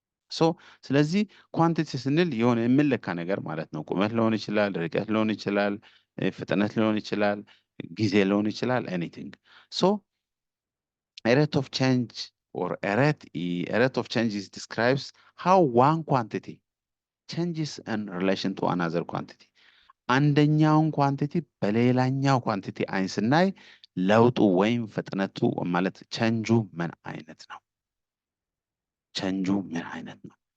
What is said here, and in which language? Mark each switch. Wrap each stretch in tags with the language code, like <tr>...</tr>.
<am>ሶ ስለዚህ ኳንቲቲ ስንል የሆነ የሚለካ ነገር ማለት ነው። ቁመት ሊሆን ይችላል፣ ርቀት ሊሆን ይችላል፣ ፍጥነት ሊሆን ይችላል፣ ጊዜ ሊሆን ይችላል።</am> <en>anything. So a rate of change or a rate of change is describes how one quantity changes in relation to another quantity.</en> <am>አንደኛውን ኳንቲቲ በሌላኛው ኳንቲቲ አይን ስናይ ለውጡ ወይም ፍጥነቱ ማለት ቼንጁ ምን አይነት ነው? ቼንጁ ምን አይነት ነው?</am>